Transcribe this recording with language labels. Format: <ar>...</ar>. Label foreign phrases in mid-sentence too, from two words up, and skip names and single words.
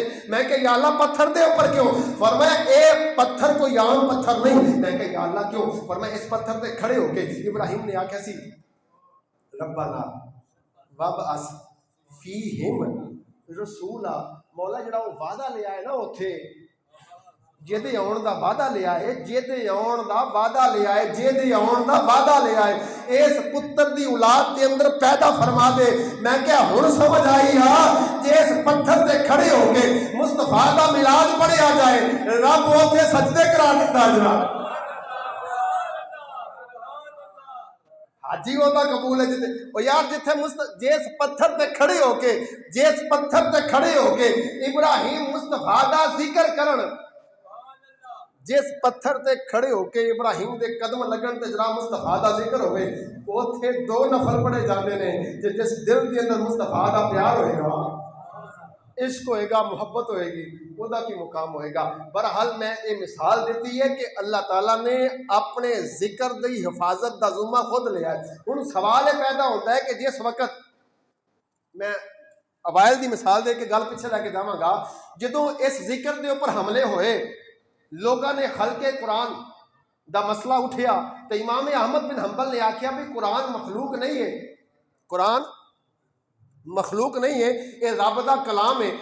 <pa>میں کہ یا اللہ پتھر دے اوپر کیوں؟ فرمایا اے پتھر کوئی عام پتھر نہیں. میں کہ یا اللہ کیوں؟ فرمایا اس پتھر تے کھڑے ہو کے ابراہیم نے آکھیا سی</pa> <ar>ربنا وابعث فیہم رسولا.</ar> <pa>مولا جڑا وہ وعدہ لے آئے نا اوتھے, جیدے آن دا وعدہ لے آئے, جیدے آن دا وعدہ لے آئے, جیدے آن دا وعدہ لے آئے, اس پتر دی اولاد دے اندر پیدا فرما دے. میں کیا ہن سمجھ آئی ہاں جے اس پتھر تے کھڑے ہو کے مصطفیٰ دا میلاد پڑھیا جائے رب اوتھے سجدے کرا دیتا جناب. حاجی ہوتا قبول ہے جتے او یار جتھے جس پتھر تے کھڑے ہو کے, جس پتھر تے کھڑے ہو کے ابراہیم مصطفیٰ دا ذکر کرن, جس پتھر تے کھڑے ہو کے ابراہیم دے قدم لگن تے جناب مصطفیٰ دا ذکر ہوئے, اوتھے 2 نفل پڑھے جاندے نے. جس دل دے اندر مصطفیٰ دا پیار ہوئے گا, عشق ہوئے گا, محبت ہوئے گی, خدا کی مقام ہوئے گا. بہرحال میں یہ مثال دیتی ہے کہ اللہ تعالیٰ نے اپنے ذکر دی حفاظت دا ذمہ خود لیا ہے. ہن سوال یہ پیدا ہوتا ہے کہ جس وقت میں اوائل دی مثال دے کے گل پیچھے لے کے جاواں گا, جدوں اس ذکر دے اوپر حملے ہوئے, لوگاں نے خلق قرآن دا مسئلہ اٹھیا تو امام احمد بن حنبل نے آکھیا بھی قرآن مخلوق نہیں ہے, قرآن مخلوق نہیں ہے, یہ رب دا کلام ہے.</pa>